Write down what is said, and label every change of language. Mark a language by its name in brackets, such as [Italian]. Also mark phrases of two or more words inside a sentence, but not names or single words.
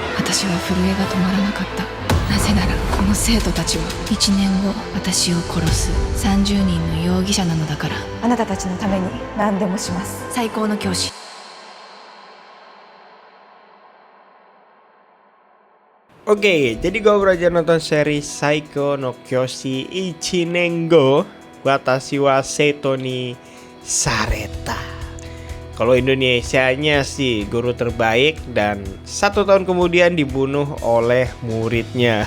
[Japanese] 私は震えが止まらなかった。なぜならこの生徒たちは1年後私を殺す30人の容疑者なのだから。あなたたちのために何でもします。最高の教師。 [Indonesian] Oke, jadi gue baru aja nonton seri Saiko no Kyoshi Ichinengo Watashi wa Seto ni Sareta. Kalau Indonesianya sih guru terbaik dan 1 tahun kemudian dibunuh oleh muridnya.